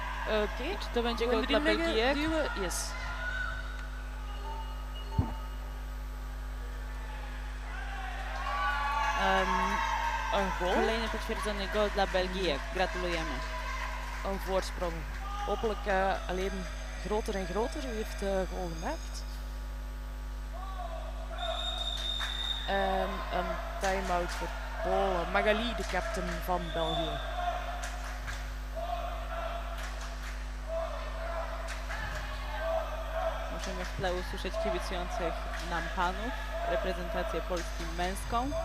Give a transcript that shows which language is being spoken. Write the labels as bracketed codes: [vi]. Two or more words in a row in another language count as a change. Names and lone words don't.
[nl] Oké. [pl] Czy to będzie [nl] Gewoon [pl] gol dla [nl] erin leggen, [pl] België? [nl] duwen. Yes. Een goal. [pl] Kolejny potwierdzony gol dla Belgii. Gratulujemy. [nl] Een voorsprong. Hopelijk alleen groter en groter. U heeft goal gemaakt. En een time-out voor Polen. Magali, de captain van België. [pl] Możemy w tle usłyszeć kibicujących nam panów, reprezentację Polski męską.